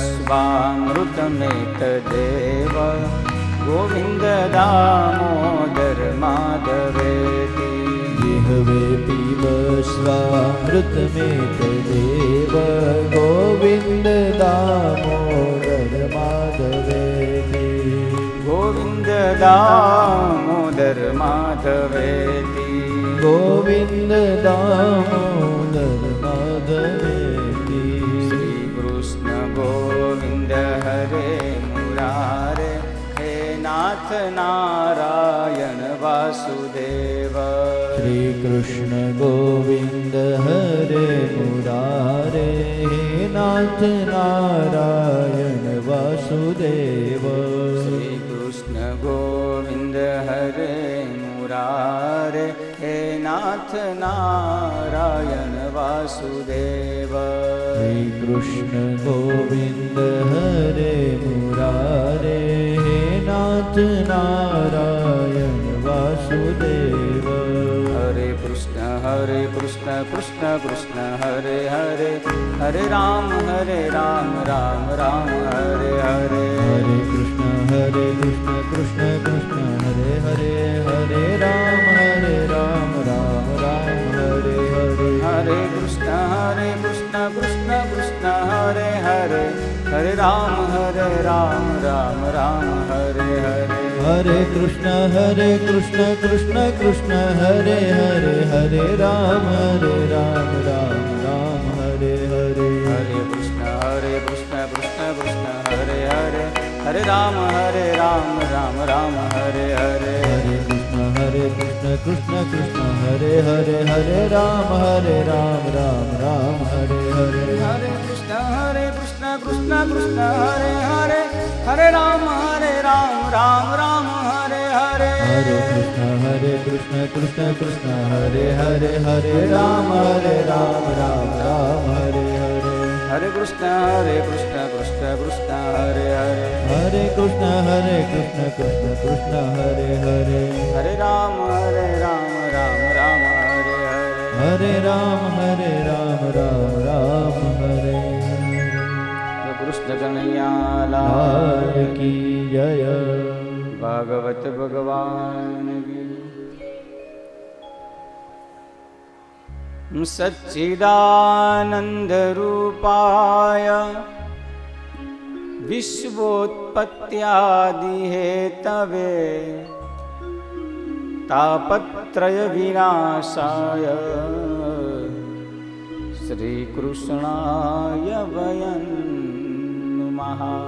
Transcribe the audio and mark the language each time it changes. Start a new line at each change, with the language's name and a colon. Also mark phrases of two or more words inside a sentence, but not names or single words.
Sanskrit: स्वामृतमेतदेव गोविंद दामोदर माधवेति जिह्वे पीब स्वामृतमेतदेव गोविन्द दामोदर माधवेति गोविंद दामोदर माधवेति गोविन्द दामोदर माधवेति श्री कृष्ण गोविंद हरे मुरारे हे नाथ नारायण वासुदेव श्री कृष्ण गोविन्द हरे मुरारे हे नाथ नारायण वासुदेव श्री कृष्ण गोविंद हरे मुरारे हे नाथ नारायण वासुदेव श्री कृष्ण गोविन्द हरे मुरारे हे नाथ नारायण वासुदेव हरे कृष्ण कृष्ण कृष्ण हरे हरे हरे राम राम राम हरे हरे हरे कृष्ण कृष्ण कृष्ण हरे हरे हरे राम राम राम हरे हरे हरे कृष्ण कृष्ण कृष्ण हरे हरे हरे राम राम राम हरे हरे हरे कृष्ण कृष्ण कृष्ण हरे हरे हरे राम राम राम हरे हरे हरे कृष्ण कृष्ण कृष्ण हरे हरे हरे राम राम हरे हरे हरे कृष्ण कृष्ण कृष्ण हरे हरे हरे राम राम राम हरे हरे हरे कृष्ण कृष्ण कृष्ण हरे हरे हरे राम राम हरे हरे हरे कृष्ण कृष्ण कृष्ण हरे हरे हरे राम राम राम हरे हरे हरे कृष्ण कृष्ण कृष्ण हरे हरे हरे कृष्ण कृष्ण कृष्ण हरे हरे हरे राम राम हरे हरे हरे राम राम हरे
Hindi: કૃષ્ણ કનૈયા लाल की जय भागवत भगवान की
Sanskrit: सच्चिदानंद रूपाय विश्वोत्पत्यादि हेतवे तापत्रय विनाशाय श्री कृष्णाय वयं नमः.